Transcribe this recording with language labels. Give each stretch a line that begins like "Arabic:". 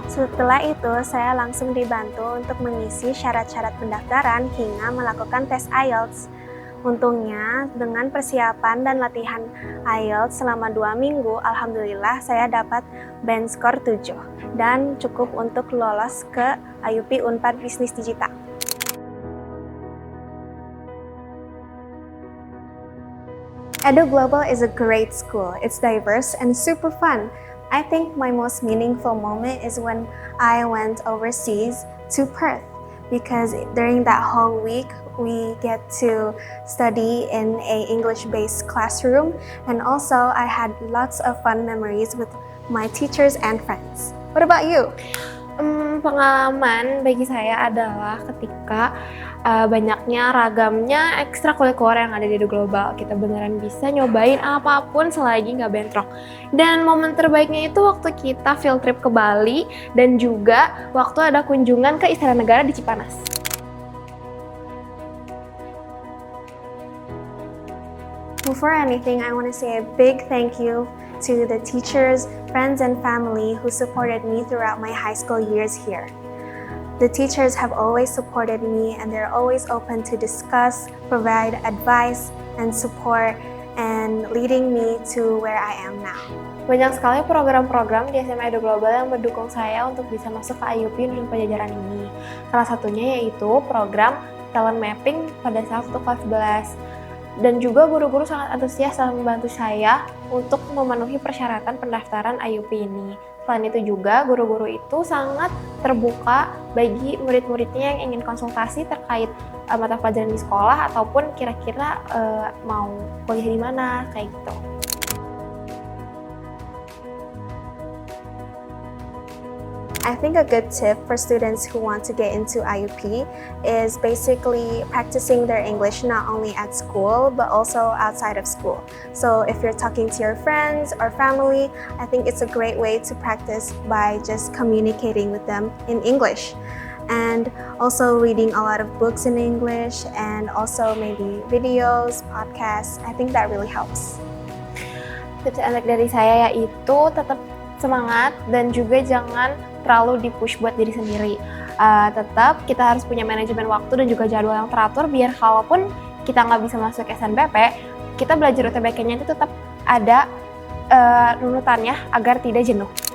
Indonesian: Setelah itu, saya langsung dibantu untuk mengisi syarat-syarat pendaftaran hingga melakukan tes IELTS. Untungnya, dengan persiapan dan latihan IELTS selama 2 minggu, alhamdulillah saya dapat band score 7 dan cukup untuk lolos ke IUP Unpad Bisnis Digital.
English: Edu Global is a great school. It's diverse and super fun. I think my most meaningful moment is when I went overseas to Perth, because during that whole week, we get to study in a English-based classroom, and also I had lots of fun memories with my teachers and friends. What about you?
Indonesian: Pengalaman bagi saya adalah ketika banyaknya ragamnya ekstrakurikuler yang ada di Edu Global. Kita beneran bisa nyobain apapun selagi nggak bentrok. Dan momen terbaiknya itu waktu kita field trip ke Bali dan juga waktu ada kunjungan ke Istana Negara di Cipanas.
English: Before anything, I want to say a big thank you to the teachers, friends, and family who supported me throughout my high school years here. The teachers have always supported me, and they're always open to discuss, provide advice, and support, and leading me to where I am now.
Indonesian: Banyak sekali program-program di SMA Edu Global yang mendukung saya untuk bisa masuk ke IUP Universitas Padjadjaran ini. Salah satunya yaitu program talent mapping pada saat kelas 11. Dan juga guru-guru sangat antusias dalam membantu saya untuk memenuhi persyaratan pendaftaran IUP ini. Selain itu juga, guru-guru itu sangat terbuka bagi murid-muridnya yang ingin konsultasi terkait mata pelajaran di sekolah ataupun kira-kira mau kuliah di mana, kayak gitu.
English: I think a good tip for students who want to get into IUP is basically practicing their English not only at school but also outside of school. So if you're talking to your friends or family, I think it's a great way to practice by just communicating with them in English. And also reading a lot of books in English and also maybe videos, podcasts. I think that really helps.
Indonesian: Tips and trik dari saya yaitu tetap semangat dan juga jangan terlalu di-push buat diri sendiri. Tetap kita harus punya manajemen waktu dan juga jadwal yang teratur biar kalaupun kita nggak bisa masuk SNBP, kita belajar UTBK-nya itu tetap ada runutannya agar tidak jenuh.